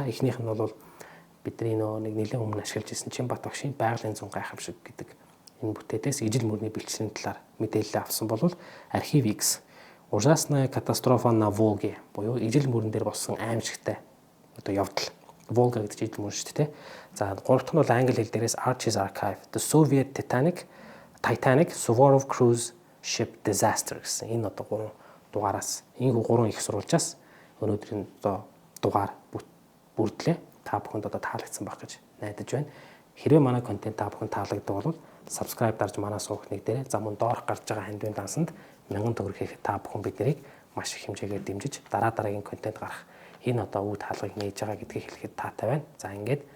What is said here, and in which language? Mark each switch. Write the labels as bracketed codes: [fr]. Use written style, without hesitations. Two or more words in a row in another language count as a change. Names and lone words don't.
[mn] Эхнийх нь бол бидний нэг нэлээд өмнө ашиглаж ирсэн Чимбат багшийн байгалийн зун гайхамшиг гэдэг энэ бүтээлээс ижил мөрний бэлтгэлийн талаар мэдээлэл авсан бол Архив X Ужасная катастрофа на Волге буюу ижил мөрөн дээр болсон аимшигтай одоо явдал. Волга гэдэг чинь ижил мөрөн шүү дээ. За гурав дахь нь бол англи хэл дээрээс Archie's Archive, The Soviet Titanic, Suvorov Cruise Ship Disaster гэсэн энэ одоо 3 дугаараас энэ 3 их сурвалжаас өнөөдрийн одоо дугаар бүрдлээ. Та бүхэнд одоо таалагдсан байх гэж найдаж байна. Хэрвээ манай контент та бүхэнд таалагддаг бол subscribe дарж манай суух нэг дээрээ за мөн доорх гарч байгаа хандвийн дансанд 1000 төгрөг хийхэд та бүхэн биднийг маш их хэмжээгээр дэмжиж дараагийн контент гарах энэ одоо үе хаалгыг нээж байгаа гэдгийг хэлэхэд таатай байна.